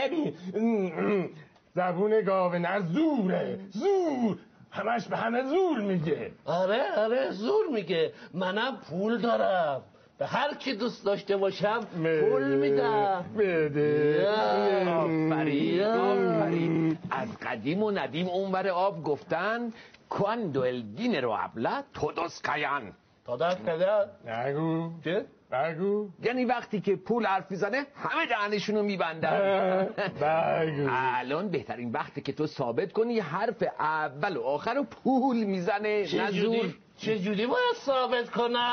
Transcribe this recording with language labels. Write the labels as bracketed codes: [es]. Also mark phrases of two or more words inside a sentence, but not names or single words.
[fa] نگو ببین زبون گاونر زوره، زور، همش به همه زور میگه. آره زور میگه. منم پول دارم، به هر کی دوست داشته باشم پول میدم. بده. آفرین. از قدیم و ندیم اونور آب گفتن [es] cuando el dinero habla todos callan. [fa] نگو. چه؟ بگو. یعنی وقتی که پول حرف میزنه همه دهنشونو میبندن. بگو. الان بهترین وقتی که تو ثابت کنی حرف اول و آخر رو پول میزنه، نه زور. چجوری باید ثابت کنم؟